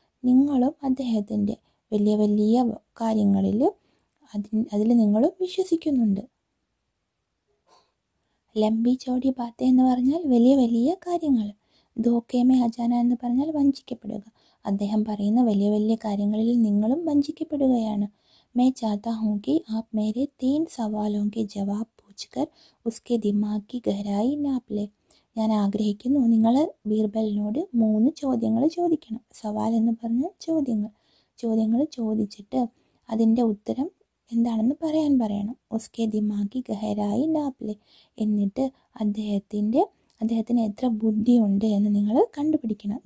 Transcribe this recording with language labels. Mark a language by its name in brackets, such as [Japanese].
[Malayalam] നിങ്ങളും അദ്ദേഹത്തിൻ്റെ വലിയ വലിയ കാര്യങ്ങളിൽ അതിൽ നിങ്ങളും വിശ്വസിക്കുന്നുണ്ട്. [Hindi] ലംബി ചോടി ബാത്ത [Malayalam] എന്ന് പറഞ്ഞാൽ വലിയ വലിയ കാര്യങ്ങൾ. [Hindi] ധോക്കേമേ അജാന [Malayalam] എന്ന് പറഞ്ഞാൽ വഞ്ചിക്കപ്പെടുക. അദ്ദേഹം പറയുന്ന വലിയ വലിയ കാര്യങ്ങളിൽ നിങ്ങളും വഞ്ചിക്കപ്പെടുകയാണ്. [Hindi] मैं चाहता हूँ कि आप मेरे 3 सवालों के जवाब पूछकर उसके दिमाग की गहराई नाप ले. [Malayalam] ഞാൻ ആഗ്രഹിക്കുന്നു നിങ്ങൾ ബീർബലിനോട് 3 ചോദ്യങ്ങൾ ചോദിക്കണം. സവാൽ എന്ന് പറഞ്ഞാൽ ചോദ്യങ്ങൾ ചോദിച്ചിട്ട് അതിൻ്റെ ഉത്തരം എന്താണെന്ന് പറയണം. [Hindi] ഉസ്കെ ദിമാഗി ഗഹരായി നാപ്ലെ. [Malayalam] എന്നിട്ട് അദ്ദേഹത്തിന് എത്ര ബുദ്ധിയുണ്ട് എന്ന് നിങ്ങൾ കണ്ടുപിടിക്കണം.